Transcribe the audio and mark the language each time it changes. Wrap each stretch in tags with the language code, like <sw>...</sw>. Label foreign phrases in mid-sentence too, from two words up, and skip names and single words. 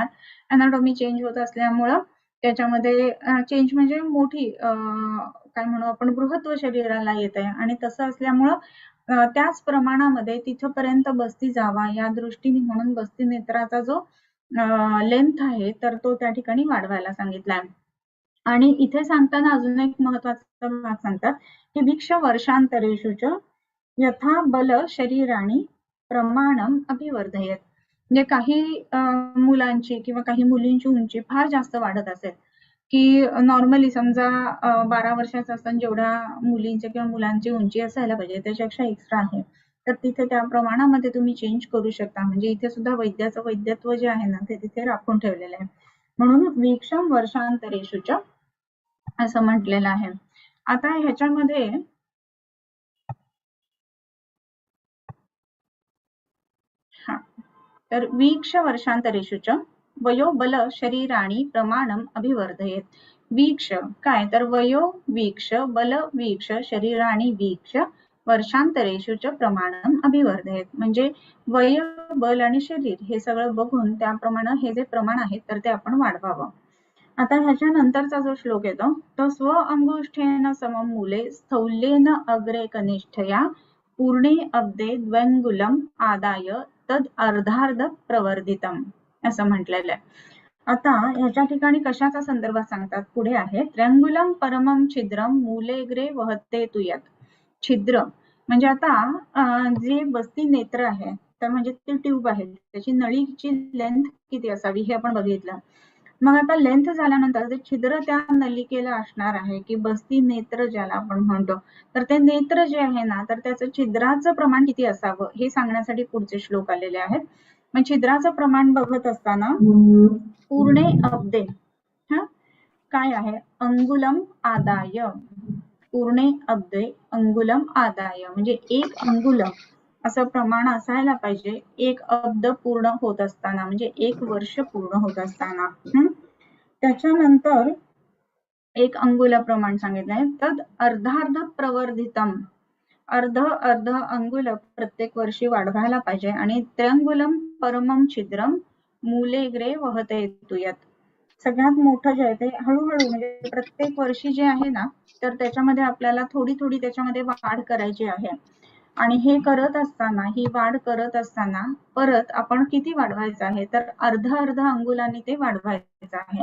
<en>anatomy change</en> <mr>होत असल्यामुळं त्याच्यामध्ये चेंज म्हणजे मोठी काय म्हणू आपण, बृहत्व शरीराला येत आहे आणि तसं असल्यामुळं त्याच प्रमाणामध्ये तिथपर्यंत बस्ती जावा या दृष्टीने म्हणून बस्ती नेत्राचा जो लेंथ आहे तर तो त्या ठिकाणी वाढवायला सांगितलाय. आणि इथे सांगताना अजून एक महत्वाचा भाग सांगतात की</mr> <sa>वीक्ष वर्षांतरेषुच यथा बल शरीराणी प्रमाणम अभिवर्धयेत.</sa> <mr>म्हणजे काही मुलांची किंवा काही मुलींची उंची फार जास्त वाढत असेल, की नॉर्मली समजा 12 वर्षाचं असताना जेवढ्या मुलींची किंवा मुलांची उंची असायला पाहिजे त्याच्यापेक्षा एक्स्ट्रा आहे, तर तिथे त्या प्रमाणामध्ये तुम्ही चेंज करू शकता. म्हणजे इथे सुद्धा वैद्याचं वैद्यत्व जे आहे ना ते तिथे राखून ठेवलेलं आहे. म्हणून</mr> <sa>वीक्षम वर्षांतरेषुच</sa> <mr>असं म्हटलेलं आहे. आता ह्याच्यामध्ये तर</mr> <sa>वीक्ष वर्षांतरेषुच वयो बल शरीराणी प्रमाणम अभिवर्धयेत. वीक्ष</sa> <mr>काय, तर</mr> <sa>वयो वीक्ष बल वीक्ष शरीराणी वीक्ष वर्षांतरेषुच प्रमाणम अभिवर्धयेत.</sa> <mr>म्हणजे वय बल आणि शरीर हे सगळं बघून त्याप्रमाणे हे जे प्रमाण आहे तर ते आपण वाढवावं. आता ह्याच्यानंतरचा जो श्लोक येतो तो</mr> <sa>स्व अंगुष्ठेन समम मूले स्थौल्येन अग्रे कनिष्ठया पूर्णे अब्दे द्वंगुलम आदाय तद अर्धार्ध प्रवर्धितम</sa> <mr>असं म्हटलेलं आहे. आता ह्याच्या ठिकाणी कशाचा संदर्भ सांगतात, पुढे आहे</mr> <sa>त्र्यंगुलम परमम छिद्रम मूलेग्रे वहते तुयत.</sa> <mr>छिद्र म्हणजे आता जे बस्ती नेत्र आहे तर म्हणजे ती ट्यूब आहे, त्याची नळीची लेंथ किती असावी हे आपण बघितलं. मग आता लेंथ झाल्यानंतर ते छिद्र त्या नलिकेला असणार आहे की बस्ती नेत्र ज्याला आपण म्हणतो, तर ते नेत्र जे आहे ना तर त्याचं छिद्राचं प्रमाण किती असावं हे सांगण्यासाठी पुढचे श्लोक आलेले आहेत. मग छिद्राचं प्रमाण बघत असताना</mr> <sa>पूर्णे अब्दे</sa> <mr>काय आहे,</mr> <sa>अंगुलम आदाय, पूर्णे अब्दे अंगुलम आदाय</sa> <mr>म्हणजे 1 अंगुल असं प्रमाण असायला पाहिजे 1 अब्द पूर्ण होत असताना, म्हणजे 1 वर्ष पूर्ण होत असताना. त्याच्यानंतर 1 अंगुलाप्रमाण सांगितलंय.</mr> <sa>तद अर्धार्ध प्रवर्धितम,</sa> <mr>अर्ध अंगुल प्रत्येक वर्षी वाढवायला पाहिजे.</mr> <sa>आणि त्र्यंगुलम परमम छिद्रम मूलेग्रे वहते यात.</sa> <mr>सगळ्यात मोठं जे आहे ते हळूहळू म्हणजे प्रत्येक वर्षी जे आहे ना, तर त्याच्यामध्ये आपल्याला थोडी थोडी त्याच्यामध्ये वाढ करायची आहे. आणि हे करत असताना, ही वाढ करत असताना परत आपण किती वाढवायचं आहे, तर अर्धा अंगुलाने ते वाढवायचं आहे.</mr>